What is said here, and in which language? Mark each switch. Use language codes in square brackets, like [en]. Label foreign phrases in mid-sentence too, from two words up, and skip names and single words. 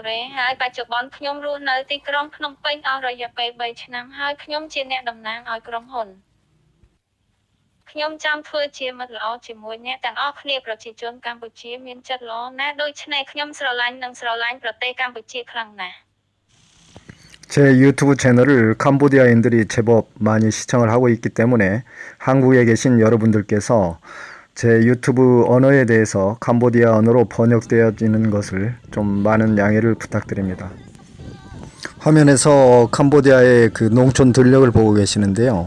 [km] រ៉េហើយបច្ចុប្បន្នខ្ញុំរស់នៅទីក្រុងភ្នំពេញអស់រយៈពេល3ឆ្នាំហើយខ្ញុំជាអ្នកតំណាងឲ្យក្រុមហ៊ុនខ្ញុំចង់ធ្វើជាមិត្តល្អជាមួយអ្នកទាំងអស់គ្នាប្រជាជនកម្ពុជាមានចិត្តល្អណាស់ដូច្នេះខ្ញុំស្រឡាញ់ប្រទេសកម្ពុជាខ្លាំងណាស់ [ko] 제 유튜브 채널을 캄보디아인들이 제법 많이 시청을 하고 있기 때문에 한국에 계신 여러분들께서 제 유튜브 언어에 대해서 캄보디아 언어로 번역되어지는 것을 좀 많은 양해를 부탁드립니다. 화면에서 캄보디아의 그 농촌 들녘을 보고 계시는데요.